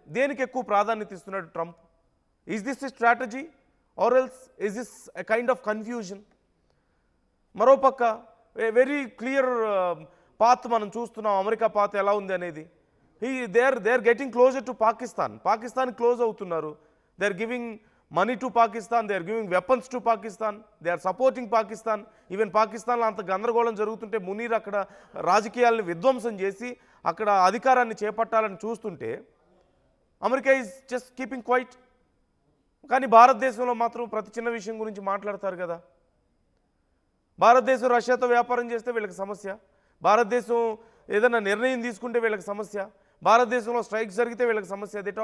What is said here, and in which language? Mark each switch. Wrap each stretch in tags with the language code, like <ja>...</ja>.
<te>దేనికి ఎక్కువ ప్రాధాన్యత ఇస్తున్నాడు Trump?</te> <en>Is this a strategy or else is this a kind of confusion?</en> <te>మరోపక్క వెరీ క్లియర్ పాత్ మనం చూస్తున్నాం. అమెరికా పాత్ ఎలా ఉంది అనేది.</te> <en>they are getting closer to Pakistan</en> <te>close అవుతున్నారు.</te> <en>They are giving money to Pakistan, they are giving weapons to Pakistan, they are supporting Pakistan.</en> <te>Even పాకిస్తాన్లో అంత గందరగోళం జరుగుతుంటే మునీర్ అక్కడ రాజకీయాలను విధ్వంసం చేసి అక్కడ అధికారాన్ని చేపట్టాలని చూస్తుంటే America</te> <en>Is just keeping quiet.</en> <te>కానీ భారతదేశంలో మాత్రం ప్రతి చిన్న విషయం గురించి మాట్లాడతారు కదా. భారతదేశం రష్యాతో వ్యాపారం చేస్తే వీళ్ళకి సమస్య, భారతదేశం ఏదైనా నిర్ణయం తీసుకుంటే వీళ్ళకి సమస్య, భారతదేశంలో స్ట్రైక్స్ జరిగితే వీళ్ళకి సమస్య.</te>